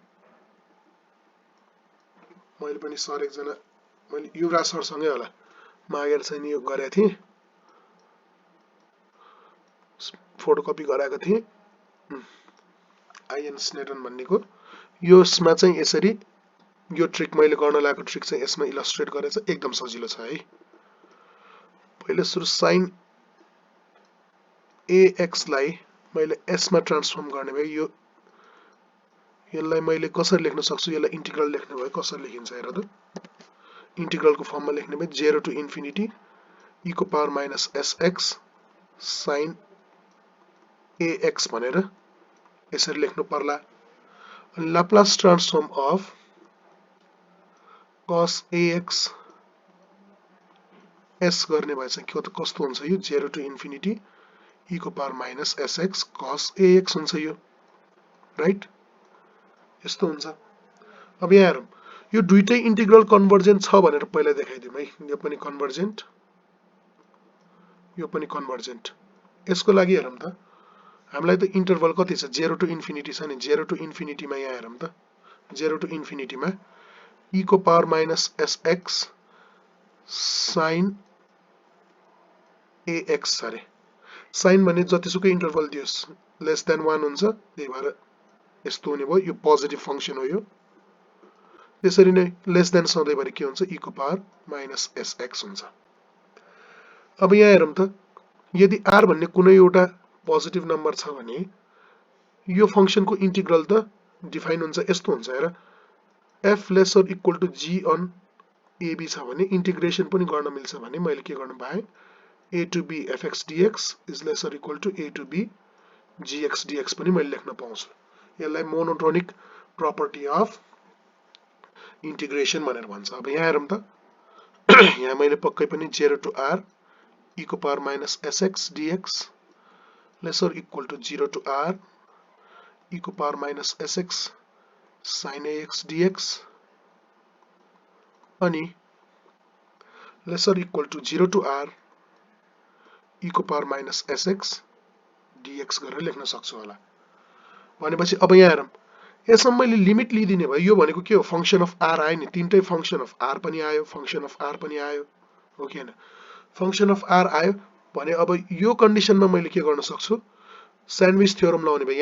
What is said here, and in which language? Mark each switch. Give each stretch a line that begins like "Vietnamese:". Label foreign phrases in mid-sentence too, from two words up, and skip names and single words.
Nepali: मैले पनि सर एकजना मैले युवराज सर सँगै होला मागेर चाहिँ नि यो गरेको थिएँ फोटोकपी गराएको थिएँ आइएन स्नेडन भन्नेको यसमा चाहिँ यसरी यो ट्रिक मैले गर्न लागेको ट्रिक चाहिँ यसमा इलस्ट्रेट गरेछ एकदम सजिलो छ है पहिले सुरु sin ax लाई मैले s मा ट्रान्सफर्म गर्ने भए यो यसलाई मैले कसरी लेख्न सक्छु यसलाई इन्टिग्रल लेख्ने भए कसरी लेखिन्छ हेर त इन्टिग्रलको फर्ममा लेख्ने भए
English: 0 to infinity
Nepali: e को पावर
English: minus sx sin ax
Nepali: भनेर यसरी लेख्नु पर्ला अनि
English: Laplace transform of cos ax
Nepali: s गर्ने भए चाहिँ कस्तो हुन्छ यो
English: 0 to infinity
Nepali: e को पावर
English: minus sx cos ax
Nepali: हुन्छ यो राइट यस्तो हुन्छ अब यहाँ हेरौं यो दुईटै इन्टिग्रल कन्भर्जेन्ट छ भनेर पहिला देखाइदिउँ है यो पनि कन्भर्जेन्ट यो पनि कन्भर्जेन्ट यसको लागि हेरौं त हामीलाई त इन्टरभल कति छ
English: 0 to infinity
Nepali: छ नि
English: 0 to infinity
Nepali: मा यहाँ हेरौं त
English: 0 to infinity
Nepali: मा e को पावर
English: minus sx sin
Nepali: ax अरे sin भने जतिसुकै इन्टरभल दियोस्
English: less than 1
Nepali: हुन्छ त्यही भएर यस्तो हुने भयो यो
English: positive function
Nepali: हो यो त्यसरी नै
English: less than
Nepali: सधैँभरि के हुन्छ e को पावर
English: minus sx
Nepali: हुन्छ अब यहाँ हेरौं त यदि r भन्ने कुनै एउटा
English: positive number
Nepali: छ भने यो फंक्सनको इन्टिग्रल त डिफाइन हुन्छ यस्तो हुन्छ हेर
English: f less or equal to g on ab
Nepali: छ भने इन्टिग्रेसन पनि गर्न मिल्छ भने मैले के गर्नु पाए
English: a to b fx dx is less or equal to a to b gx dx
Nepali: पनि मैले लेख्न पाउँछु। यसलाई
English: monotonic property of integration
Nepali: भनेर भन्छ। अब यहाँ हेरौँ त यहाँ मैले पक्कै पनि
English: 0 to r e
Nepali: को पावर
English: minus sx dx less or equal to 0 to r e
Nepali: को पावर
English: minus sx sin ax dx
Nepali: अनि
English: less or equal to 0 to r e
Nepali: को पावर
English: minus sx dx
Nepali: गरेर लेख्न सक्छु होला। भनेपछि अब यहाँ हेरौँ यसमा मैले लिमिट लिइदिने भयो। यो भनेको के हो
English: function of r
Nepali: आयो नि, तीनटै
English: function of r
Nepali: पनि आयो,
English: function of r
Nepali: पनि आयो, हो कि हैन।
English: function of r
Nepali: आयो भने अब यो कन्डिसनमा मैले के गर्न सक्छु
English: sandwich theorem
Nepali: लगाउने भयो।